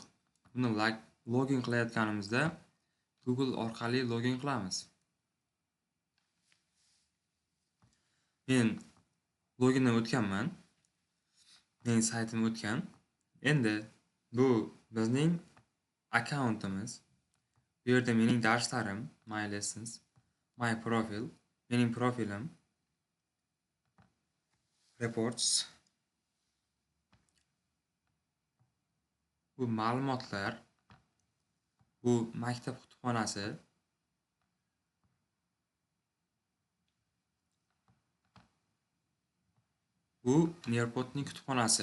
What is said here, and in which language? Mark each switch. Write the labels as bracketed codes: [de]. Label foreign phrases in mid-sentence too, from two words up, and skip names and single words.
[uz] Buni login qilayotganimizda Google orqali login qilamiz. Men logindan o'tganman. Mening saytim o'tgan. Endi bu bizning akkauntimiz. Bu yerda mening darslarim, [en] my lessons, my profile, [uz] mening profilim, reports. Bu ma'lumotlar, bu maktab kutubxonasi. Bu Nearpodning kutubxonasi.